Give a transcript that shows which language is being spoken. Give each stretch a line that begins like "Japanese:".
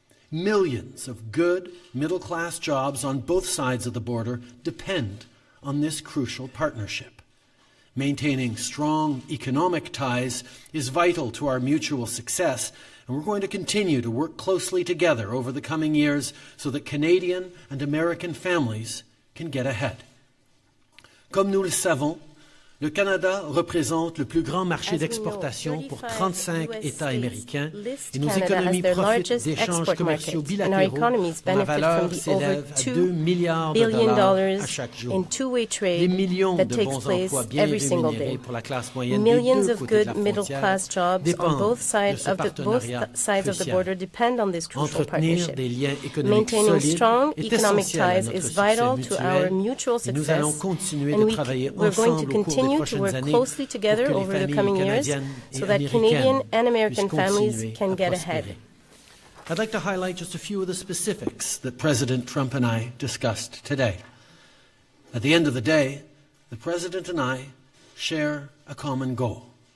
English: Millions of good middle-class jobs on both sides of the border depend on this crucial partnership. Maintaining strong economic ties is vital to our mutual success, and we're going to continue to work closely together over the coming years so that Canadian and American families can get ahead.
French: Comme nous le savons, le Canada représente le plus grand marché d'exportation pour 35 États américains et nos économies profitent d'échanges commerciaux bilatéraux dont la valeur s'élève à 2 milliards de dollars à chaque jour. Des millions de bons emplois bien rémunérés pour la classe moyenne des deux côtés de la frontière dépendent de ce partenariat crucial. Entretenir des liens économiques solides est essentiel à notre succès mutuel et nous allons continuer de travailler ensemble au cours des
English: to work closely together over the coming years so that Canadian and American families can get ahead. I'd like to highlight just a few of the specifics that President Trump and I discussed today. At the end of the day, the President and I share a common goal.